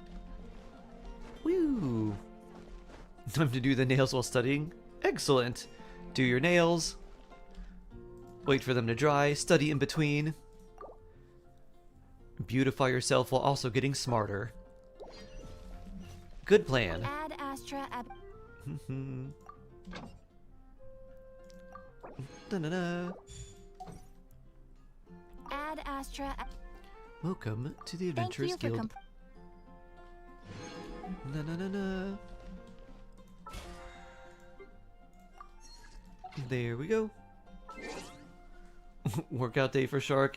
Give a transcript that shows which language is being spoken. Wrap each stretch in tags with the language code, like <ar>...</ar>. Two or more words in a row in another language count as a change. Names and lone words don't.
<en>Woo! Time to do the nails while studying. Excellent. Do your nails. Wait for them to dry. Study in between. Beautify yourself while also getting smarter. Good plan. Ad Astra ab. Da-na-na. Ad Astra. Welcome to the Thank Adventurers you for Guild. Na-na-na-na. There we go. Workout day for Shark?</en>